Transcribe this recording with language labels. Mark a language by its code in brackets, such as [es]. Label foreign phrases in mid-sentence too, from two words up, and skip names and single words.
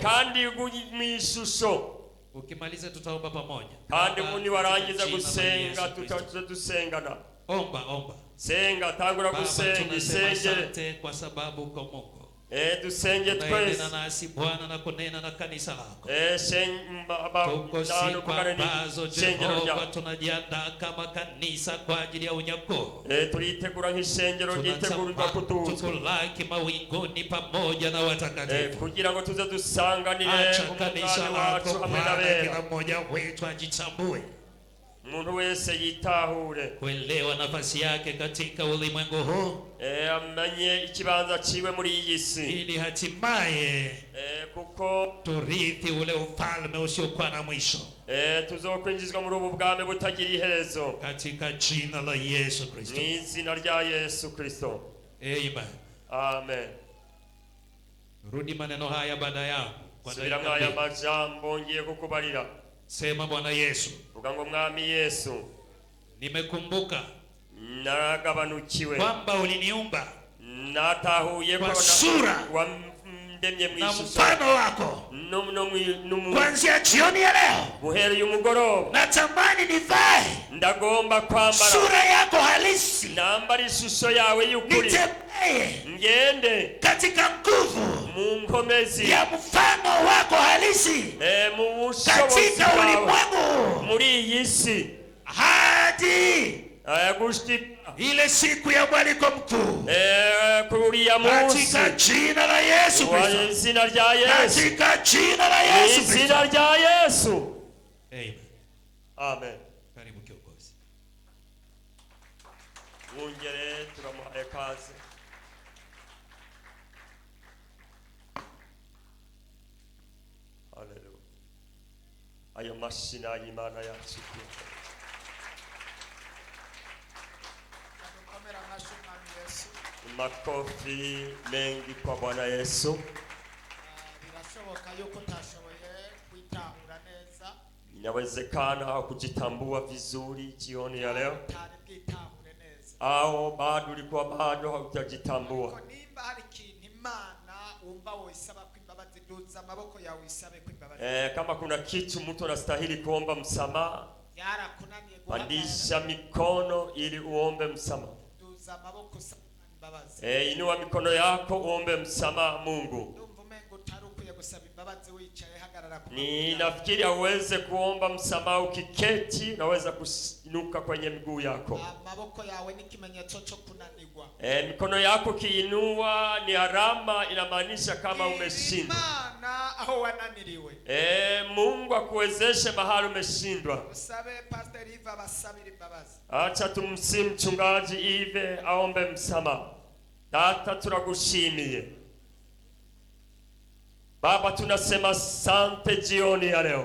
[rn] Kandi mwishusho. [sw] Ukimaliza tutaomba pamoja. [rn] Kandi muni warangiza gusenga tutasengana. [sw] Omba. [rn] Senga tangura gusenga [sw] asante kwa sababu uko Mungu. [rn] Dusenge twese. [sw] Na nasi Bwana na kunena na kanisa lako. Jehova tunajiandaa kama kanisa kwa ajili ya unyakuo. [rn] Turitegura nk'ishengero ryitegurwa kutuza. [sw] Tukulaki mawinguni pamoja na watakatifu. [rn] Kugira ngo tuze dusanganire [sw] kanisa lako Bwana, kila mmoja wetu ajitambue. [rn] Umuntu wese yitahure [sw] kuelewa nafasi yake katika ulimwengu huu. [rn] Amenye ikibanza ciwe muri iyi si. [sw] Ili hatimaye [rn] kuko [sw] turithi ule ufalme usiokuwa na mwisho. [rn] Tuzokwinjizwa muri ubu bwami butagira iherezo. [sw] Katika jina la Yesu Kristo. [rn] Ni izina rya Yesu Kristo. Amen. Amen. [sw] Rudi maneno haya baada yangu. [rn] Subira mwaya majambo ngiye kukubarira. [sw] Sema Bwana Yesu. [rn] Vuga ngo Mwami Yesu. [sw] Nimekumbuka. [rn] Naragabanukiwe. [sw] Kwamba uliniumba. [rn] Natahuye [sw] kwa sura. [rn] Wandemye mwishusho. [sw] Mfano wako. Kuanzia jioni ya leo. [rn] Guhera umugoroba. [sw] Natamani nivae. [rn] Ndagomba kwambara. [sw] Sura yako halisi. [rn] Nambara ishusho yawe y'ukuri. [sw] Nitembee. [rn] Ngende. [sw] Katika nguvu. [rn] Munkomezi. [sw] Ya mfano wako halisi. Katika ulimwengu. [rn] Muri iyi si. [sw] Hadi. Ile siku ya mwaliko mkuu. Katika jina la Yesu Kristo. Katika jina la Yesu Kristo. Jina la Yesu. Amen. Amen. Karibu kiongozi. [rn] Mwongere turamuhaye kazi. Haleluya. Ayo mashina y'Imana yacu. [sw] Makofi mengi kwa Bwana Yesu. [rn] Birashoboka yuko tashoboye kwitahura neza. [sw] Inawezekana kujitambua vizuri jioni ya leo. [rn] Bwitahure neza. [sw] Au bado ulikuwa bado hujajitambua. [rn] Nimba hari ikintu Imana umva woisaba kwimbabazi duza amaboko yawe isabe kwimbabazi. [sw] Kama kuna kitu mtu anastahili kuomba msamaha. [rn] Yarakunaniye [sw] pandisha mikono ili uombe msamaha. [rn] Duza amaboko [sw] inua mikono yako uombe msamaha Mungu. Ninafikiri uweze kuomba msamaha ukiketi, naweza kuinuka kwenye miguu yako. [rn] Maboko yawe ni kimenyetso cyo kunanirwa. [sw] Mikono yako kiinua ni alama inamaanisha kama umeshindwa. [rn] Imana aho wananiriwe. [sw] Mungu akuwezeshe mahali umeshindwa. [rn] Usabe Pastor Eva basabiri babazi. [sw] Acha tumsimu mchungaji Ive aombe msamaha. [rn] Tata turagushimiye. [sw] Baba tunasema asante jioni ya leo.